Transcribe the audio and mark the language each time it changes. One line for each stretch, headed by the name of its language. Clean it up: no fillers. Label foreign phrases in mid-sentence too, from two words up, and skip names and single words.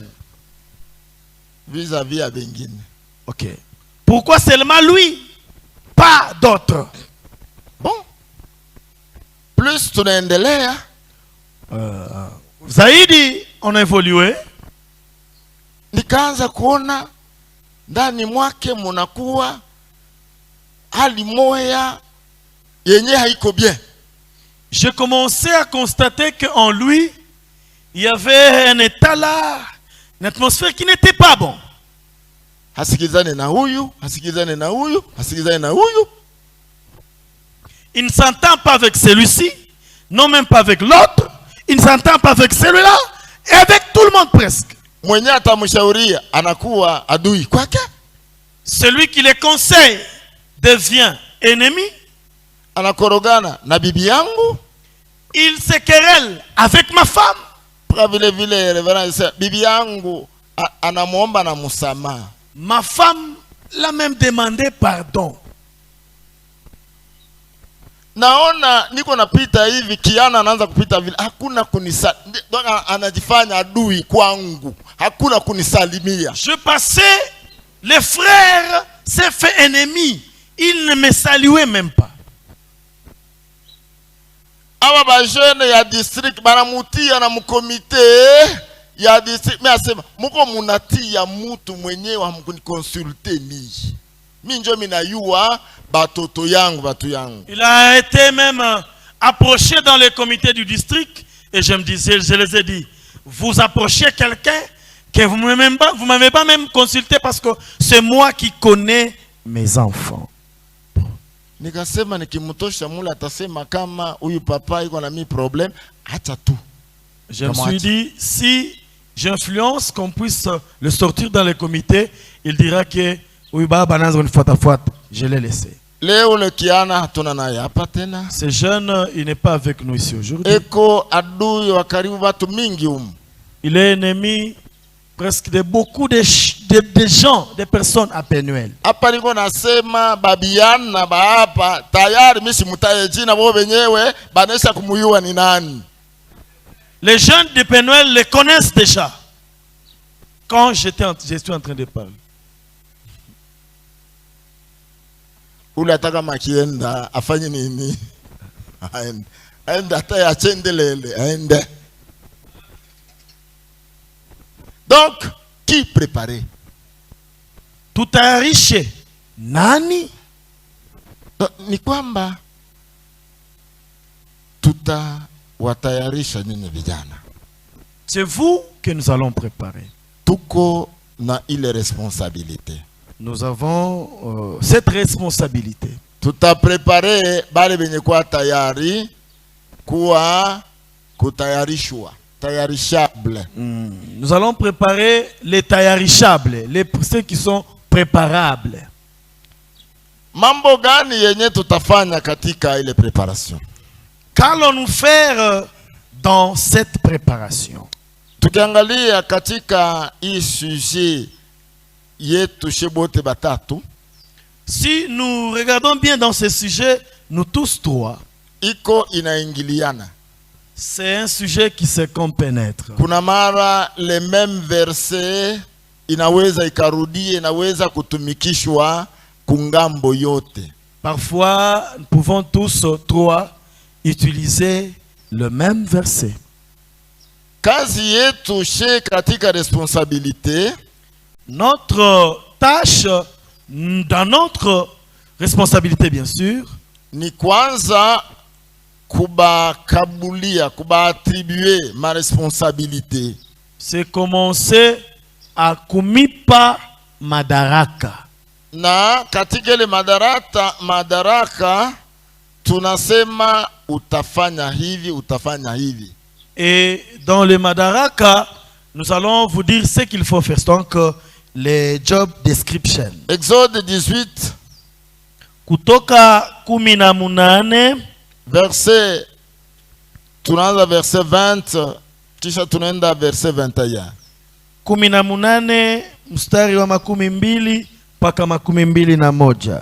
French: Vis-à-vis à Bengine. Ok. Pourquoi seulement lui, pas d'autres? Bon. Plus tunaendelea. Zaidi on a évolué.
Swahili: Nikaanza kuona ndani mwake munakuwa hali moya yenye haiko bien.
French: j'ai commencé à constater qu'en lui, il y avait un état là, une atmosphère qui n'était pas bon.
Swahili: Hasikizane na huyu, hasikizane na huyu, hasikizane na huyu.
French: Il ne s'entend pas avec celui-ci, non même pas avec l'autre. Il ne s'entend pas avec celui-là et avec tout le monde presque.
Swahili: Mwenye atamshauria anakuwa adui kwake.
French: Celui qui les conseille devient ennemi.
Swahili: Anakorogana na bibi yangu.
French: Il se querelle avec ma femme.
Swahili: Vile vile reverend bibi yangu anamuomba na msamaha.
French: Ma femme l'a même demandé pardon.
Swahili: Naona niko napita hivi, Kiana anaanza kupita vile, hakuna anajifanya adui kwangu, hakuna kunisalimia.
French: Je passais, les frères s'est fait ennemi, ils ne me saluaient même pas.
Swahili: Awa ba jeune ya district banamutia na mkomite ya district, mimi asema muko munatia mutu mwenyewe hamkunikonsulte mimi. Mimi njo minayua batoto yangu batu yangu.
French: Il a été même approché dans le comité du district et je les ai dit, vous approchez quelqu'un que vous m'avez pas même consulté parce que c'est moi qui connais mes enfants.
Swahili: Nikasema nikimtosha mula atasema kama huyu papa iko na mi problème, acha tu.
French: Je me suis dit, si j'influence qu'on puisse le sortir dans le comité, il dira que oui, je l'ai laissé.
Swahili: Leo le Kiana hatuna naye hapa tena.
French: Ce jeune, il n'est pas avec nous ici aujourd'hui.
Swahili: Eko adui wa karibu watu mingi
French: Il est ennemi presque de beaucoup de gens, de personnes à Penuel.
Swahili: Hapa niko nasema babiana ba hapa tayari mimi simutaye jina wao wenyewe banesha kumuyua ni nani.
French: Les jeunes de Penuel les connaissent déjà. Quand je suis en train de parler.
Swahili: Ule ataka makienda afanye nini? Aende hata achendelele aende.
French: Donc qui préparer?
Swahili: Tutayarishe nani? Ni kwamba tutawatayarisha nyinyi vijana.
French: C'est vous que nous allons préparer.
Swahili: Tuko na ile responsabilité.
French: Nous avons cette responsabilité.
Swahili: Tuta préparer bale benye kwa tayari kuwa kutayarishwa, tayarishable.
French: Nous allons préparer les tayarishables, ceux qui sont préparables.
Swahili: Mambo gani yenye tutafanya katika ile préparation?
French: Qu'allons-nous faire dans cette préparation?
Swahili: Tukiangalia katika hii sujet yetu shebote batatu,
French: si nous regardons bien dans ce sujet, nous tous trois,
Swahili: iko inaingiliana.
French: C'est un sujet qui se compénètre.
Swahili: Kuna mara
French: les mêmes versets
Swahili: inaweza ikarudie, inaweza kutumikishwa kungambo yote.
French: Parfois, nous pouvons tous trois utiliser le même verset.
Swahili: Kazi yetu she katika responsabilité,
French: notre tâche, dans notre responsabilité bien sûr,
Swahili: ni kwanza kubakabulia, kubaattribuer ma responsabilité.
French: C'est commencer à
Swahili: kumipa madaraka. Na katika ile madaraka tunasema utafanya hivi, utafanya hivi.
French: Et dans le madaraka, nous allons vous dire ce qu'il faut faire. Donc, les
English: job description.
French: Exode 18.
Swahili: Kutoka 18. Verset, tunaanza verset 20, kisha tunaenda verset 21. 18 mstari wa 12 mpaka 21.